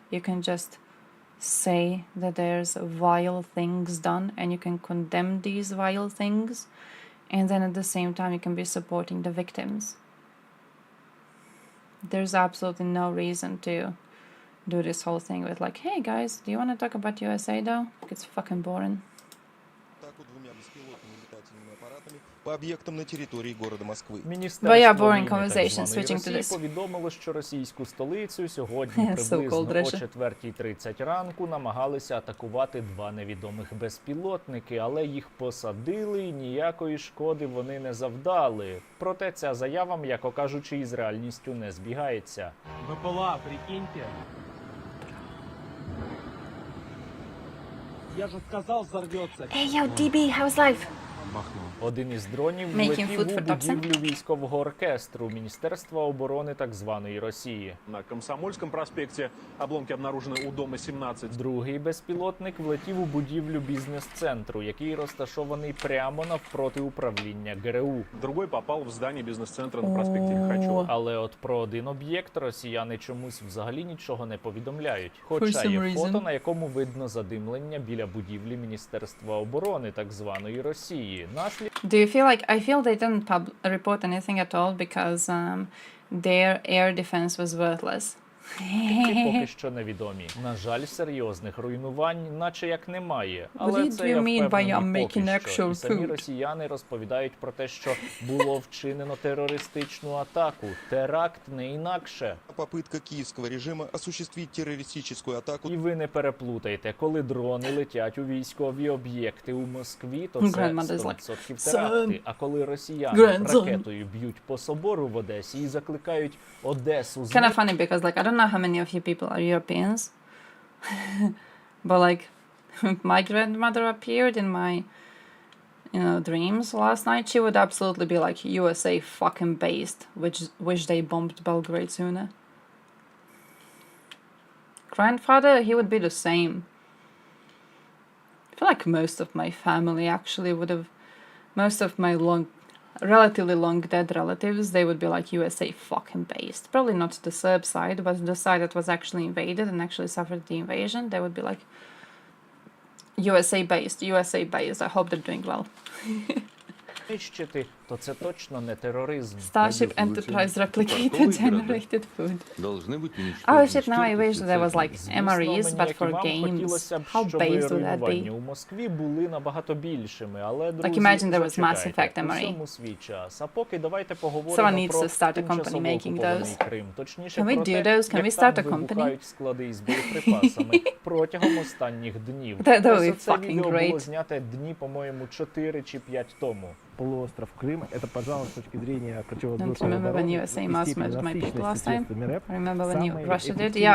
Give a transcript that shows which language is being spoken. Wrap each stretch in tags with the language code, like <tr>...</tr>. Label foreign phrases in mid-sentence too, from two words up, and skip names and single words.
<en>You can just say that there's vile things done and you can condemn these vile things, and then at the same time you can be supporting the victims. There's absolutely no reason to do this whole thing with like, hey guys, do you want to talk about USA though? It's fucking boring.</en> <uk>Міністерство</uk> <en>boring</en> <uk>війни</uk> <en>conversation,</en> <uk>так званої</uk> <en>switching to</en> <uk>Росії</uk> <en>this.</en> <uk>повідомило, що російську столицю сьогодні приблизно о</uk> <en>So-called</en> <uk>4:30 ранку намагалися атакувати два невідомих безпілотники, але їх посадили і ніякої шкоди вони не завдали. Проте ця заява, м'яко кажучи, із реальністю не збігається.</uk> <ru>БПЛА, прикиньте. Я же сказал, взорвется.</ru> <en>Hey yo, DB, how's life?</en> <uk>Один із дронів</uk> <en>Making</en> <uk>влетів</uk> <en>food</en> <uk>у</uk> <en>for Thompson?</en> <uk>будівлю військового оркестру Міністерства оборони так званої Росії.</uk> <ru>На Комсомольском проспекте обломки обнаружены у дома 17.</ru> <uk>Другий безпілотник влетів у будівлю бізнес-центру, який розташований прямо навпроти управління ГРУ.</uk> <ru>Другой попал в здание бизнес-центра на проспекте Лихачева.</ru> <uk>Але от про один об'єкт росіяни чомусь взагалі нічого не повідомляють. Хоча</uk> <en>some</en> <uk>є</uk> <en>reason.</en> <uk>фото, на якому видно задимлення біля будівлі Міністерства оборони так званої Росії.</uk> <en>Do you feel like I feel they didn't report anything at all because their air defense was worthless?</en> <uk>Наслідки поки що невідомі. На жаль, серйозних руйнувань наче як немає. Але</uk> <en>What</en> <uk>це</uk> <en>do</en> <uk>я</uk> <en>you mean by</en> <uk>впевнений</uk> <en>I'm</en> <uk>поки</uk> <en>making</en> <uk>що.</uk> <en>actual</en> <uk>І самі</uk> <en>food?</en> <uk>росіяни розповідають про те, що було вчинено терористичну атаку. Теракт не інакше.</uk> <ru>Попытка киевского режима осуществить террористическую атаку.</ru> <uk>І ви не переплутайте, коли дрони летять у військові об'єкти у Москві, то це 100% теракти. А коли росіяни ракетою б'ють по собору в Одесі і закликають Одесу</uk> <en>Kind of funny because like I don't know how many of you people are Europeans, but like my grandmother appeared in my dreams last night. She would absolutely be like USA fucking based, which they bombed Belgrade sooner. Grandfather, he would be the same. I feel like most of my family actually would have, most of my relatively long dead relatives, they would be like USA fucking based. Probably not the Serb side, but the side that was actually invaded and actually suffered the invasion, they would be like USA based. I hope they're doing well.</en> <uk>знищити, то це точно не тероризм.</uk> <en>Starship Enterprise replicated generated food. Oh shit, now I wish there was like MREs, but for games. How based would that be?</en> <uk>У Москві були набагато більшими, але, друзі,</uk> <en>imagine there was Mass Effect</en> <uk>зачекайте,</uk> <en>MRE.</en> <uk>усьому свій час. А поки давайте</uk> <en>Someone</en> <uk>поговоримо</uk> <en>needs</en> <uk>про</uk> <en>to start a company</en> <uk>тимчасово</uk> <en>making</en> <uk>окупований</uk> <en>those.</en> <uk>Крим. Точніше,</uk> <en>Can we</en> <uk>про</uk> <en>do</en> <uk>те,</uk> <en>those? Can we</en> <uk>як</uk> <en>start</en> <uk>там</uk> <en>a company?</en> <uk>вибухають склади із боєприпасами протягом останніх днів.</uk> <en>That would be</en> <uk>Ось це</uk> <en>fucking</en> <uk>відео</uk> <en>great.</en> <uk>було знято дні, по-моєму, 4 чи 5 тому.</uk> <ru>Полуостров Крым, это, пожалуй, с точки зрения противовоздушной</ru> <en>Don't remember when</en> <ru>обороны</ru> <en>USA</en> <ru>и</ru> <en>mass</en> <ru>степени</ru> <en>met my people last</en> <ru>насыщенности</ru> <en>time.</en> <ru>средствами РЭП</ru> <en>Remember when</en> <ru>самый</ru> <en>Russia did?</en> <ru>эффективно</ru>